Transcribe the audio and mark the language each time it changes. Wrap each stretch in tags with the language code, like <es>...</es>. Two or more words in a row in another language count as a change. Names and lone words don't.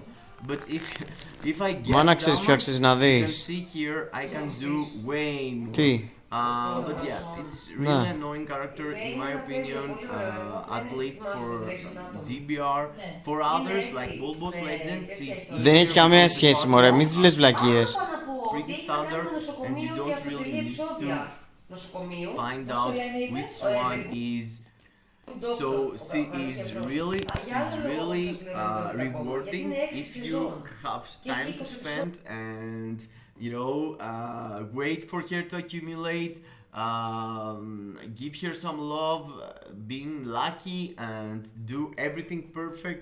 <en>But if I get damage, you can see here I can do way more. But yes, it's really annoying character in my opinion, at least for GBR. For others like Bulbos Legends,</en> <el>δεν έχει καμία σχέση μωρέ, μην τις λες βλακίες.</el> <en>Pretty standard, and you don't really need to find out which one is. So she's really rewarding if you have time to spend and wait for her to accumulate, give her some love, being lucky and do everything perfect.</en>